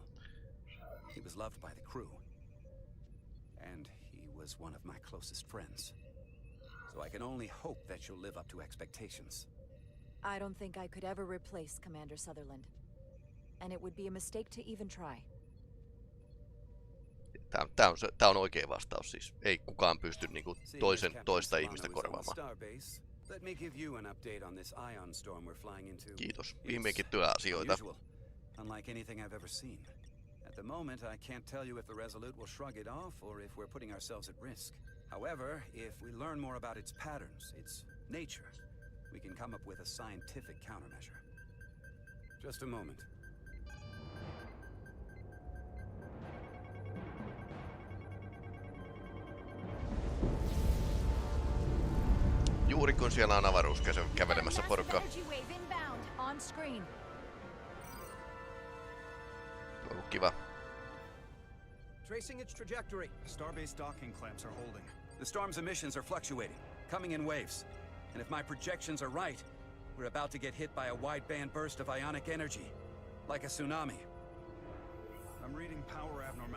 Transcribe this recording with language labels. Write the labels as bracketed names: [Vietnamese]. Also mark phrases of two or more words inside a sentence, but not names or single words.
[English] He was loved by the crew, and he was one of my closest friends. So I can only hope that you'll live up to expectations. I don't think I could ever replace Commander Sutherland. And it would be a mistake to even try. [Finnish] Tää on oikea vastaus siis. Ei kukaan pysty niinku toista ihmistä korvaamaan. [English] Let me give you an update on this ion storm we're flying into. [Finnish] Kiitos. Viimeinkin työasioita. [English] unlike anything I've ever seen. At the moment, I can't tell you if the Resolute will shrug it off or if we're putting ourselves at risk. However, if we learn more about its patterns, its nature, we can come up with a scientific countermeasure. Just a moment. [Finnish] Juuri kun siellä on avaruuskäsö kävelemässä porukkaa. On kiva. [English] Tracing its trajectory. Starbase docking clamps are holding. The storm's emissions are fluctuating, coming in waves. And if my projections are right, we're about to get hit by a wide-band burst of ionic energy, like a tsunami. I'm reading power abnormal.